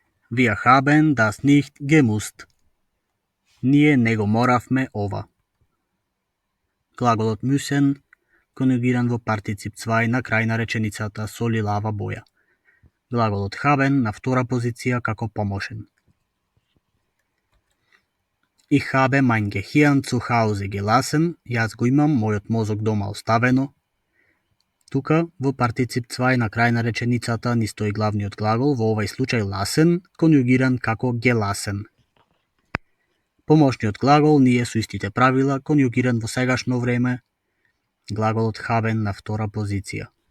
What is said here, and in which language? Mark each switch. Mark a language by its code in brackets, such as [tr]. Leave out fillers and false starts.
[de] Wir haben das nicht gemusst. [mk] Ние не го моравме ова. Глаголот müssen конјугиран во партицип 2 на крај на реченицата со лилава боја. Глаголот haben на втора позиција како помошен. [de] Ich habe mein Gehirn zu Hause gelassen. [mk] Јас го имам мојот мозок дома оставено. Тука во партицип 2 на крај на реченицата ни стои главниот глагол, во овај случај lassen, конјугиран како gelassen. Помошниот глагол ние со истите правила, конјугиран во сегашно време, глаголот haben на втора позиција.